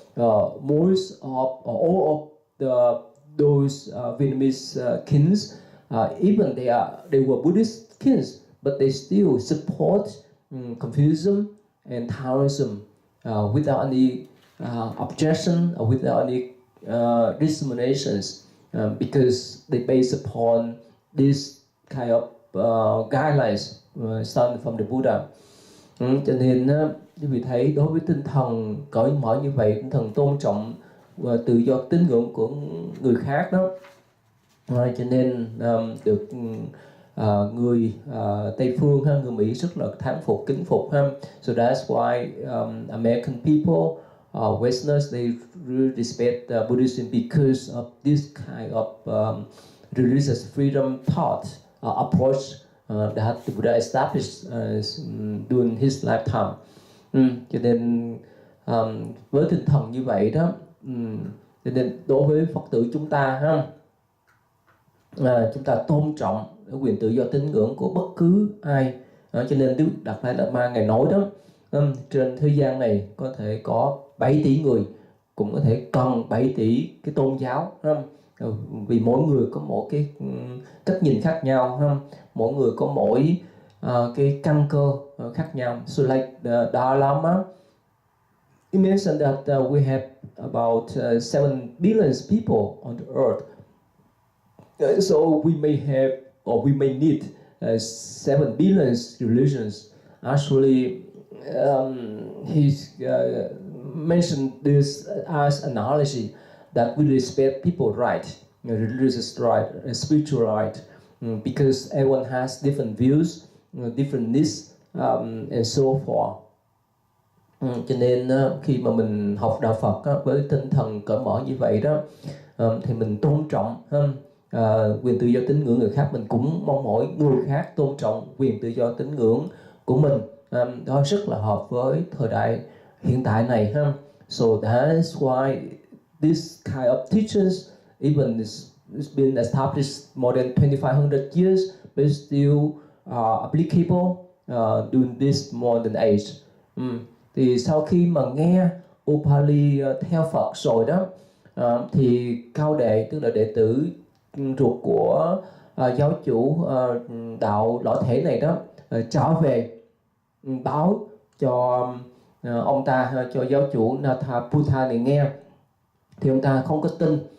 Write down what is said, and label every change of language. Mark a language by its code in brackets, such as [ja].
[en] Most of, all of those Vietnamese kings, even they were Buddhist kings, but they still support Confucianism and Taoism without any objection or without any discriminations, because they base upon this kind of guidelines starting from the Buddha. [vi] Cho nên quý vị thấy đối với tinh thần cởi mở như vậy, tinh thần tôn trọng và tự do tín ngưỡng của người khác đó, cho nên được người Tây phương ha, người Mỹ rất là thán phục, kính phục ha. [en] So that's why American people, Westerners, they really respect Buddhism because of this kind of religious freedom thought approach that the Buddha established during his lifetime. [vi] Cho nên với tinh thần như vậy đó, cho nên đối với Phật tử chúng ta ha, chúng ta tôn trọng quyền tự do tín ngưỡng của bất cứ ai. Cho nên Đức Đạt Lai Lạt Ma ngài nói đó, trên thế gian này có thể có 7 tỷ người, cũng có thể cần 7 tỷ cái tôn giáo, vì mỗi người có mỗi cái cách nhìn khác nhau, mỗi người có mỗi cái căn cơ khác nhau. [en] So like the Dalai Lama, he mentioned that we have about 7 billion people on the earth. So we may have, or we may need 7 billion religions. Actually, he mentioned this as analogy that we respect people right, religious right, spiritual right, because everyone has different views, different needs, and so forth. [vi] Cho nên khi mà mình học đạo Phật với tinh thần cởi mở như vậy đó, thì mình tôn trọng quyền tự do tín ngưỡng người khác, mình cũng mong mỏi người khác tôn trọng quyền tự do tín ngưỡng của mình. Đó rất là hợp với thời đại hiện tại này ha. [en] So that's why this kind of teachings, even it's been established more than 2,500 years, but still applicable during this modern age. [vi] Thì sau khi mà nghe Upali theo Phật rồi đó, thì cao đệ, tức là đệ tử ruột của giáo chủ đạo lõi thể này đó, trở về báo cho ông ta, cho giáo chủ Nathaputta này nghe, thì ông ta không có tin.